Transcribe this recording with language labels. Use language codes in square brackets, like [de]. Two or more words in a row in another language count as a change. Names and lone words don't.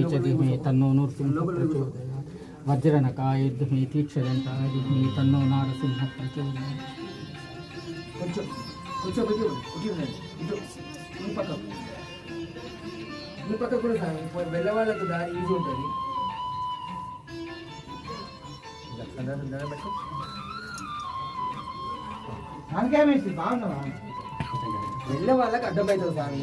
[sa] च धीमहि तन्नो नृसिंहः प्रचोदयात् वज्रनकाय विद्महे तीक्ष्णदन्ताय धीमहि तन्नो नारसिंहः प्रचोदयात्. [te] కొంచెం కొంచెం ఈ పక్క కూడా వెళ్ళే వాళ్ళకు దారి ఈజీ ఉంటుంది. వెళ్ళే వాళ్ళకి అడ్డం అవుతుంది స్వామి.